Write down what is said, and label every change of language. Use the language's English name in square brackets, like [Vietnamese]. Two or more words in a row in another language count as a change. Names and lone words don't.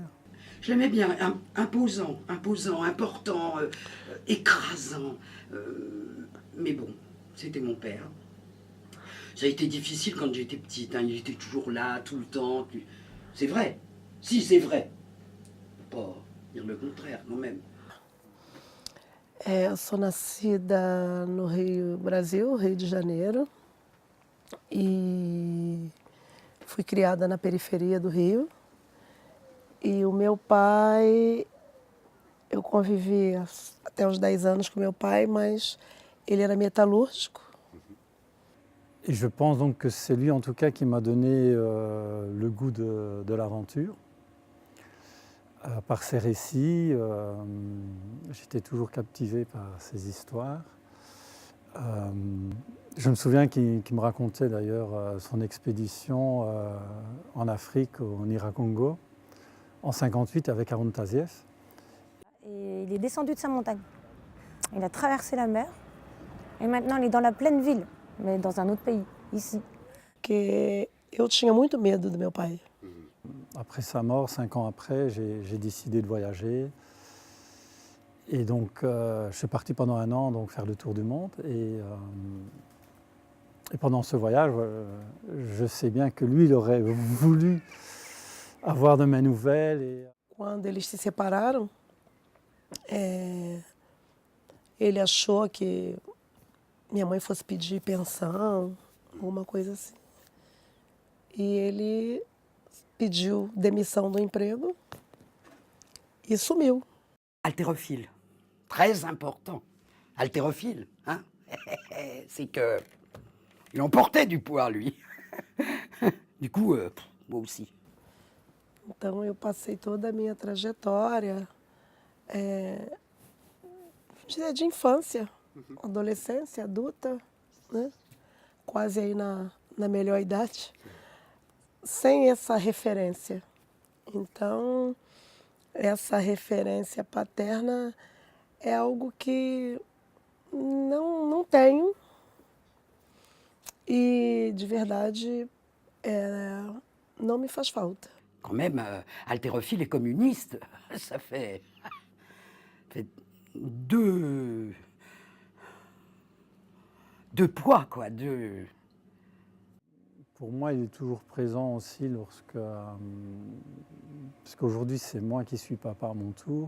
[French] Je l'aimais bien, imposant, important, écrasant. Mais bon, c'était mon père. Ça a été difficile quand j'étais petite, hein. Il était toujours là, tout le temps. C'est vrai. Si, c'est vrai. Faut pas dire le contraire, quand même. [Portuguese] Eu sou nascida no Rio, Brasil, Rio de Janeiro, e fui criada na periferia do Rio. E o meu pai, eu convivi até os 10 anos com meu pai, mas ele era metalúrgico. [French] Et je pense donc que c'est lui en tout cas qui m'a donné le goût de l'aventure. Par ses récits, j'étais toujours captivé par ses histoires. Je me souviens qu'il me racontait d'ailleurs son expédition en Afrique, au Niracongo, en 1958 avec Haroun Tazieff. Et il est descendu de sa montagne. Il a traversé la mer. Et maintenant, il est dans la pleine ville, mais dans un autre pays, ici. [Portuguese] Porque eu tinha muito medo do meu pai. [French] Après sa mort, 5 ans après, j'ai décidé de voyager. Et donc, je suis parti pendant 1 an donc, faire le tour du monde. Et pendant ce voyage, je sais bien que lui, il aurait voulu avoir de mes nouvelles. Et... [Portuguese] Quando eles se separaram, ele achou que minha mãe fosse pedir pensão, alguma coisa assim. E ele pediu demissão do emprego e sumiu. [French] Haltérophile. Très important. Haltérophile, hein. C'est que... Il emportait du poids, lui. Du coup, moi aussi. [Portuguese] Então eu passei toda a minha trajetória de infância, adolescência, adulta, né? Quase aí na melhor idade, sem essa referência. Então, essa referência paterna é algo que não tenho e, de verdade, não me faz falta. [French] Quand même, haltérophile et communiste, ça fait deux poids, quoi, deux... Pour moi, il est toujours présent aussi parce qu'aujourd'hui, c'est moi qui suis papa à mon tour.